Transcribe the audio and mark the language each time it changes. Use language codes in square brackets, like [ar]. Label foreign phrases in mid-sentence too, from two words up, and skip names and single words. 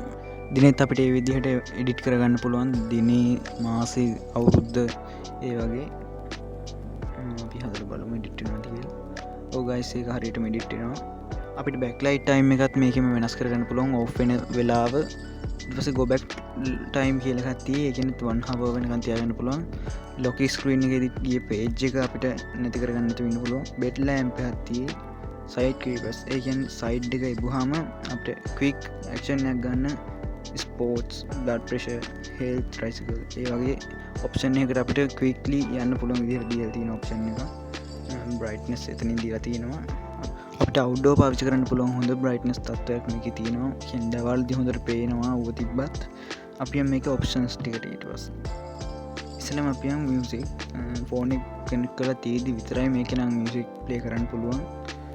[si] දිනෙත් අපිට මේ විදිහට edit කරගන්න පුළුවන්. දිනේ, මාසේ, අවුරුද්ද ඒ වගේ. අපි හදලා බලමු edit වෙනවද කියලා. ඔව් guys ඒක හරියටම edit වෙනවා. අපිට [en] backlight time [si] එකත් මේකෙම වෙනස් කරගන්න පුළුවන්. off වෙන වෙලාව ඊට පස්සේ [en] go back time [si] කියලා එකක් තියෙයි. ඒ කියන්නේ 1 hour වෙනකන් තියාගන්න පුළුවන්. [en] lock screen [si] එකේදී ගිය page එක අපිට නැති කරගන්න නැති වෙන්න පුළුවන්. [en] bed lamp [si] එකක් තියෙයි. [en] side creepers [si] ඒ කියන්නේ side එක ඉබුවාම අපිට [en] quick action [si] එකක් ගන්න [en] sports, blood pressure, health, tricycle [si] ඒ වගේ option එකකට අපිට quickly යන්න පුළුවන් විදිහට දීලා තියෙන option එක. brightness එතනින් දීලා තියෙනවා. අපිට outdoor පාවිච්චි කරන්න පුළුවන් හොඳ brightness තත්ත්වයක් මේකේ තියෙනවා. කියන්නේ දවල්දී හොඳට පේනවා ඌව තිබ්බත්. අපි මේකේ options ටිකට ඊට පස්සේ ඉස්සෙල්ලාම අපි [en] music phone [si] එක කනෙක්ට් කරලා තියෙද්දි විතරයි මේක නම් [en] music play [si] කරන්න පුළුවන්.